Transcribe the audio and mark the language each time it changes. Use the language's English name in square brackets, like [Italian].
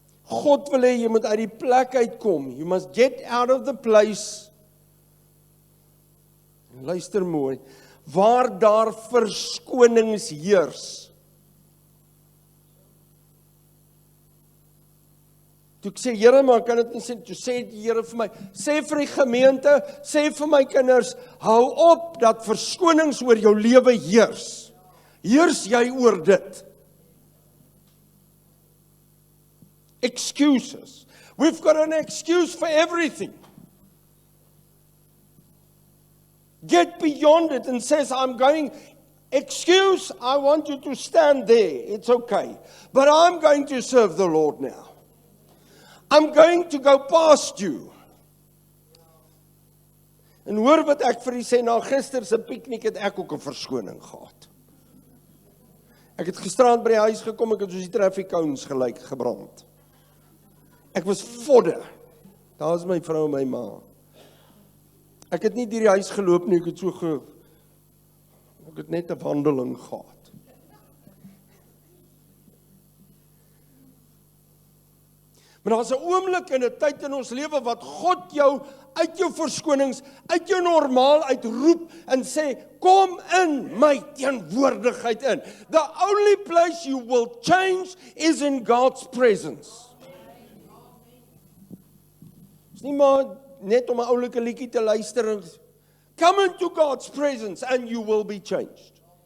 [Afrikaans] God wil hê jy moet uit die plek uitkom. [English] You must get out of the place. [Afrikaans] En luister mooi, waar daar verskonings heers. Toe ek sê, Here, maar kan dit nie sê, toe sê die Here vir my, sê vir die gemeente, sê vir my kinders, hou op dat verskonings oor jou lewe heers. Heers jy oor dit. [English] Excuses. We've got an excuse for everything. Get beyond it and says, I'm going Excuse, I want you to stand there. It's okay. But I'm going to serve the Lord now. I'm going to go past you. [Afrikaans] En hoor wat ek vir u sê, na gister se piknik het ek ook 'n verskoning gehad. Ek het gisterand by die huis gekom, ek het soos die traffic cones gelyk gebrand. Ek was vodde. Daar is my vrou en my ma. Ek het nie deur die huis geloop nie, ek het net 'n wandeling gehad. Maar daar's 'n oomblik en 'n tyd in ons lewe wat God jou uit jou verskonings, uit jou normaal uitroep en sê, kom in my teenwoordigheid in. [English] The only place you will change is in God's presence. [Afrikaans] Dis nie maar net om 'n oulike liedjie te luister. [English] Come into God's presence and you will be changed.